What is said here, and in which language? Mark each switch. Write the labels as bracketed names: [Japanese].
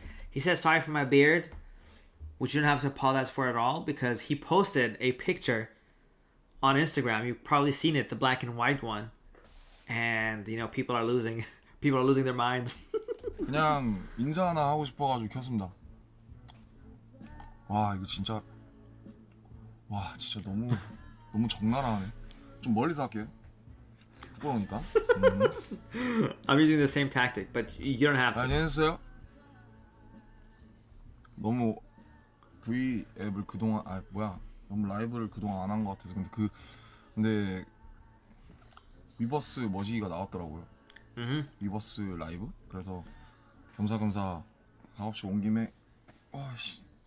[English] He says sorry for my beard. which you don't have to apologize for at all because he posted a picture on Instagram. You've probably seen it, the black and white one, and you know people are losing their minds. [Korean] 그냥 인사 하나 하고 싶어가지고 켰습니다. 와 이거 진짜 와 진짜 너무 적나라하네. 좀 멀리서 할게요. 부끄러우니까. [English] I'm using the same tactic, but you don't have to. [Korean] 안녕하세요. 너무 V 앱을 그동안 너무 라이브를 그동안 안 한 것 같아서 근데 위버스 머시기가 나왔더라고요. 위버스 라이브. 그래서 겸사겸사 작업실 온 김에 아씨.